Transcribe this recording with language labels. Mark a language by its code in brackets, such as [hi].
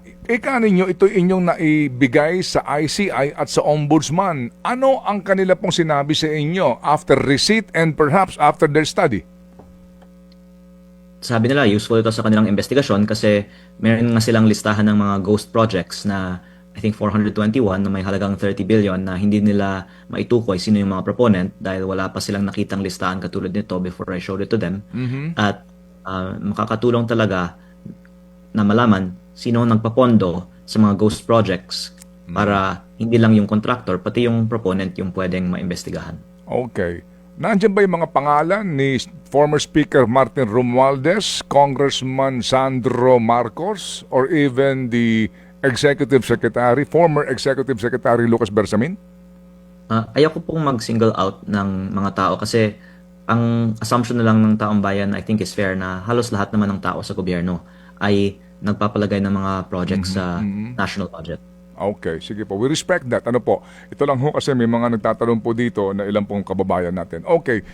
[tl] Ika ninyo, ito inyong naibigay sa ICI at sa Ombudsman. Ano ang kanila pong sinabi sa inyo [en] after receipt and perhaps after their study? [tl] Sabi nila, useful ito sa kanilang investigasyon kasi meron nga silang listahan ng mga ghost projects na I think 421 na may halagang 30 billion na hindi nila maitukoy sino yung mga proponent dahil wala pa silang nakitang listahan katulad nito [en] before I showed it to them. [tl] At makakatulong talaga na malaman sino nagpapondo sa mga ghost projects para hindi lang yung contractor, pati yung proponent yung pwedeng maimbestigahan. Okay. Nandiyan ba yung mga pangalan ni former Speaker Martin Romualdez, Congressman Sandro Marcos, or even the Executive Secretary, former Executive Secretary Lucas Bersamin? Ayoko pong mag-single out ng mga tao kasi ang assumption na lang ng taong bayan I think is fair na halos lahat naman ng tao sa gobyerno ay nagpapalagay ng mga projects sa national budget. Okay, sige po. [en] We respect that. [tl] Ano po? Ito lang ho kasi may mga nagtatanong po dito na ilang pong kababayan natin. Okay.